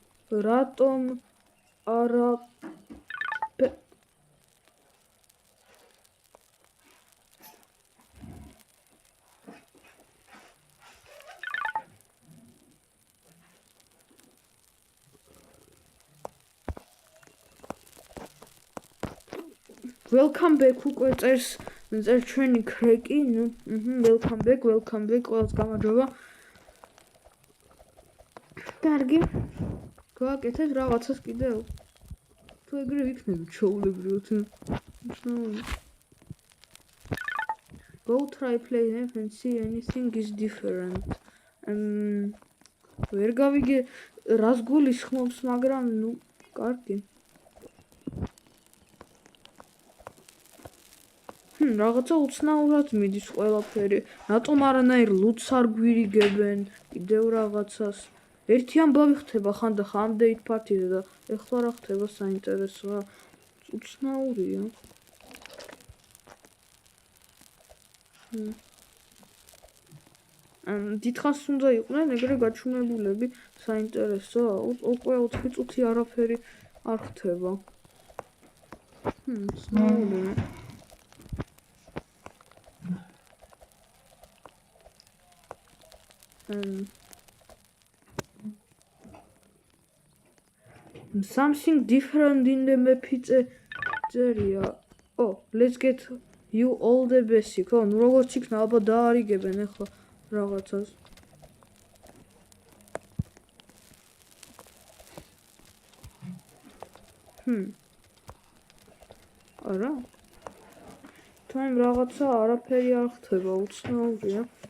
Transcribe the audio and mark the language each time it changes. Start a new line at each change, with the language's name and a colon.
Georgian: რატომ არა
English: Welcome back
Georgian: უკვე წერს ჩვენი კრეკი,
English: welcome back,
Georgian: ყველას გამარჯობა. კარგი. გვაკეთეთ რაღაცას კიდევ. თუ ეგრე იქნება ჩაულებრივად.
English: Go try play and see anything is different.
Georgian: ვერ გავიგე რას გულისხმობს, მაგრამ კარგი. რაღაცა უცნაურად მიდის ყველაფერი. რატომ არანაირ ლუტს არ გვირიგებენ კიდევ რაღაცას? ერთი ამბავი ხდება ხანდახან update party-ზე და ეხლა რა ხდება საინტერესოა. უცნაურია. დიდხანს უნდა იყვნენ ეგრე გაჩვენებულები, საინტერესოა. უკვე 4 წუთი არაფერი არ ხდება. უცნაურია.
English: Something different in the map
Georgian: წერია.
English: Let's get you all the basic.
Georgian: ნუ როგორც იქნა, აბა დაარიგებენ ახლა რაღაცას. არა. თან რაღაცა არაფერი არ ხდება, უცნაურია.